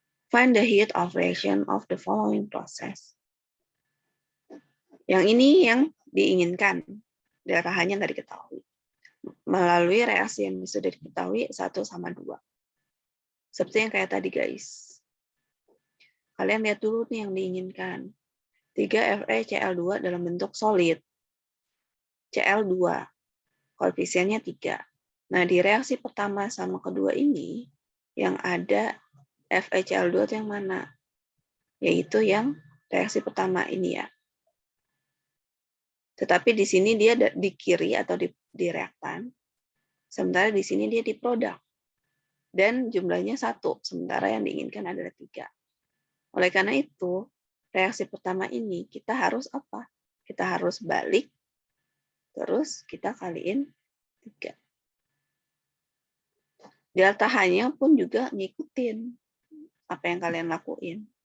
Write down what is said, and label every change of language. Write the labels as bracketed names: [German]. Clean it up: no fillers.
[English] Find the heat of reaction of the following process. [Indonesian] Yang ini yang diinginkan. Delta H-nya nggak diketahui. Melalui reaksi yang sudah diketahui 1 sama 2. Seperti yang kayak tadi guys. Kalian lihat dulu nih yang diinginkan. 3FeCl2 dalam bentuk solid. Cl2. Koefisiennya 3. Nah, di reaksi pertama sama kedua ini, yang ada FeCl2 itu yang mana? Yaitu yang reaksi pertama ini ya. Tetapi di sini dia di kiri atau di reaktan. Sementara di sini dia di produk. Dan jumlahnya 1. Sementara yang diinginkan adalah 3. Oleh karena itu, reaksi pertama ini kita harus apa? Kita harus balik. Terus kita kaliin 3. Delta H-nya pun juga ngikutin apa yang kalian lakuin.